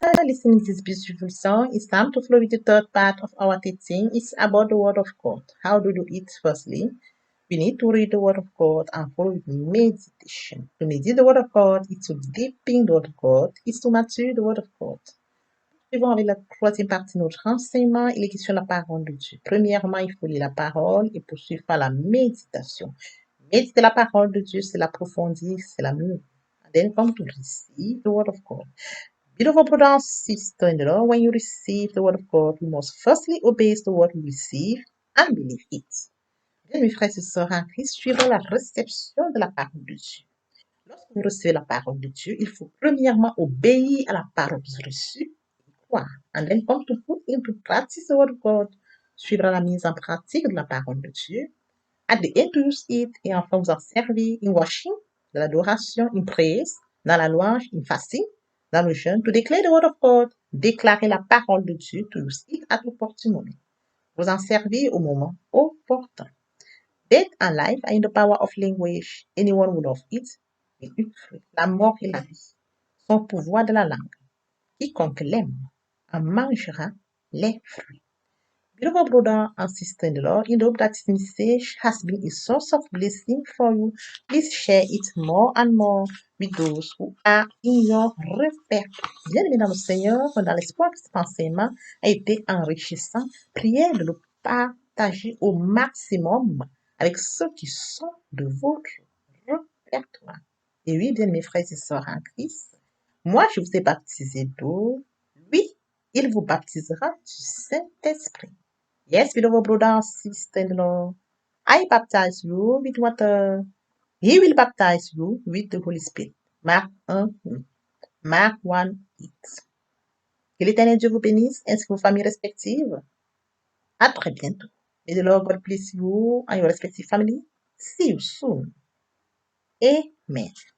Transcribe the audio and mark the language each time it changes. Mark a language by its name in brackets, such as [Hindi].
[English] Listening to this beautiful song, it's time to flow with the third part of our teaching. It's about the Word of God. How to do it? Firstly, we need to read the Word of God and follow with meditation. To meditate the Word of God is to deepen the Word of God, is to mature the Word of God. [French] Suivons avec la troisième partie de notre enseignement, il est question de la parole de Dieu. Premièrement, il faut lire la parole et poursuivre par la méditation. Méditer la parole de Dieu, c'est l'approfondir, c'est la mieux. [English] And then come to receive the Word of God. Beloved brother and sister in the Lord, when you receive the word of God, you must firstly obey the word you receive and believe it. [French] Bien, mes frères et sœurs en Christ, suivant la réception de la parole de Dieu. Lorsque vous recevez la parole de Dieu, il faut premièrement obéir à la parole reçue et croire. [English] And then come to put into practice the word of God, [French] suivre la mise en pratique de la parole de Dieu. [English] At the end, to use it [French] et enfin vous en servir [English] in worship, [French] de l'adoration, [English] in praise, [French] dans la louange, [English] in fasting, [French] dans le jeûne, [English] to declare the word of God, [French] déclarer la parole de Dieu, [English] to use it at opportune moment. [French] Vous en servir au moment opportun. [English] Death and life are in the power of language. Anyone who loves it will eat fruit. [French] La mort et la vie sont au pouvoir de la langue. Quiconque l'aime en mangera les fruits. [English] Beloved brother and sister in the Lord, in the hope that this message has been a source of blessing for you, please share it more and more with those who are in your répertoire. [French] Bien-aimés dans le Seigneur, dans l'espoir que cet enseignement a été enrichissant, priez de le partager au maximum avec ceux qui sont de votre répertoire. Et oui, bien mes frères et sœurs en Christ, moi je vous ai baptisé d'eau, lui, il vous baptisera du Saint-Esprit. [English] Yes, beloved brother and sister-in-law, I baptize you with water. He will baptize you with the Holy Spirit. [French] Marc 1, 8. Marc 1, 8. Que l'Éternel Dieu vous bénisse ainsi que vos familles respectives. À très bientôt. [English] May the Lord God bless you and your respective family. See you soon. Amen.